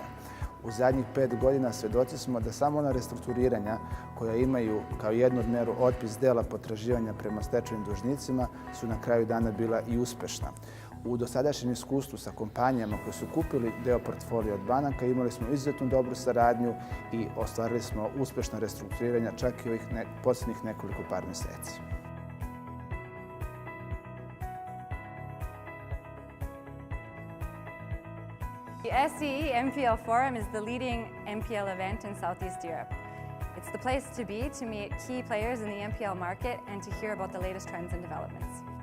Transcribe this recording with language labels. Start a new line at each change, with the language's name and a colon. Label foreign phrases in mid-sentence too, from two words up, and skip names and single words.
Serbian: U zadnjih 5 godina svjedoci smo da samo ona restrukturiranja koja imaju kao jednu od meru otpis dela potraživanja prema stečajnim dužnicima su na kraju dana bila i uspešna. U dosadašnjem iskustvu sa kompanijama koji su kupili deo portfolija od banaka imali smo izuzetno dobru saradnju i ostvarili smo uspešna restrukturiranja čak i ovih posljednjih nekoliko par mjeseci.
English: The SCE NPL Forum is the leading NPL event in Southeast Europe. It's the place to be to meet key players in the NPL market and to hear about the latest trends and developments.